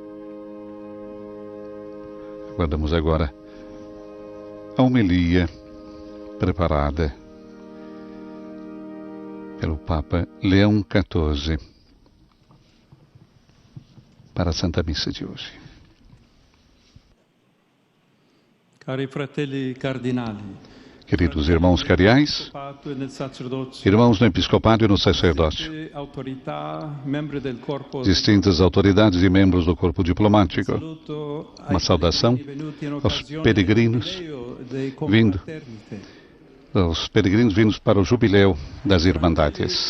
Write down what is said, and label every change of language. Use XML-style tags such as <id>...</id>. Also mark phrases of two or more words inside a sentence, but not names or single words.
<pt>Aguardamos agora a homilia preparada pelo Papa Leão XIV para a Santa Missa de hoje.</pt> <it>Cari fratelli cardinali,</it> <pt>Queridos irmãos cardeais, irmãos no episcopado e no sacerdócio, distintas autoridades e membros do corpo diplomático, uma saudação aos peregrinos vindos para o jubileu das Irmandades.</pt>